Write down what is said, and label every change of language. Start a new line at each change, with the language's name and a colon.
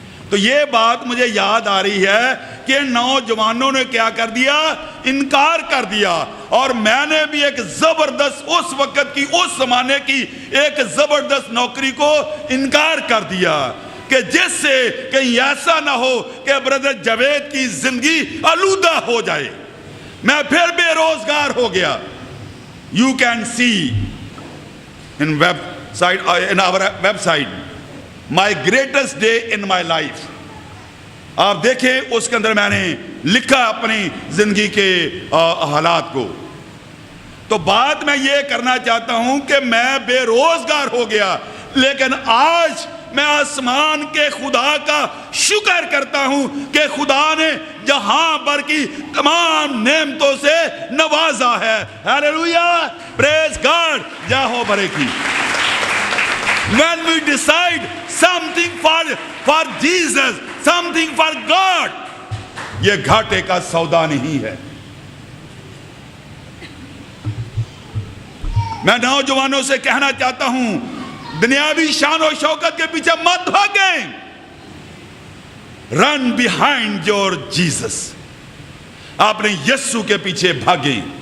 Urdu: تو یہ بات مجھے یاد آ رہی ہے کہ نوجوانوں نے کیا کر دیا؟ انکار کر دیا. اور میں نے بھی ایک زبردست اس وقت کی، اس زمانے کی ایک زبردست نوکری کو انکار کر دیا کہ جس سے کہیں ایسا نہ ہو کہ بردر جاوید کی زندگی آلودہ ہو جائے. میں پھر بے روزگار ہو گیا.
English: You can see in our website my greatest day in my life.
Urdu: آپ دیکھیں اس کے اندر میں نے لکھا اپنی زندگی کے حالات کو. تو بات میں یہ کرنا چاہتا ہوں کہ میں بے روزگار ہو گیا، لیکن آج میں آسمان کے خدا کا شکر کرتا ہوں کہ خدا نے جہاں پر کی تمام نعمتوں سے نوازا ہے.
English: Hallelujah, praise God, جا ہو برے کی. When we decide something for Jesus, something for God,
Urdu: یہ گھاٹے کا سودا نہیں ہے. میں نوجوانوں سے کہنا چاہتا ہوں، دنیاوی شان و شوکت کے پیچھے مت بھاگیں.
English: Run behind your Jesus.
Urdu: اپنے یسوع کے پیچھے بھاگیں.